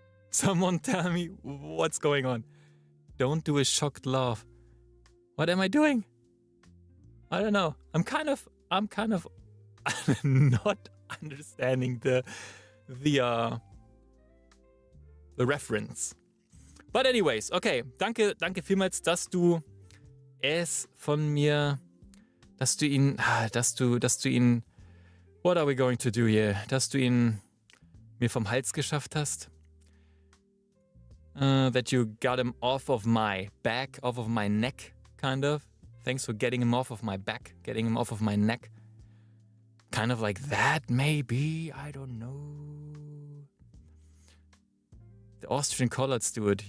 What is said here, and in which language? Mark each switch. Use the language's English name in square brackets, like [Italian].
[English] Someone tell me what's going on. Don't do a shocked love. What am I doing? I don't know. I'm kind of not understanding the reference. But anyways, okay. [German] Danke vielmals, dass du es von mir, dass du ihn, [English] what are we going to do here? [German] Dass du ihn mir vom Hals geschafft hast. [English] That you got him off of my back, off of my neck, kind of. Thanks for getting him off of my back, getting him off of my neck. Kind of like that, maybe. I don't know. The Austrian Callouts do it.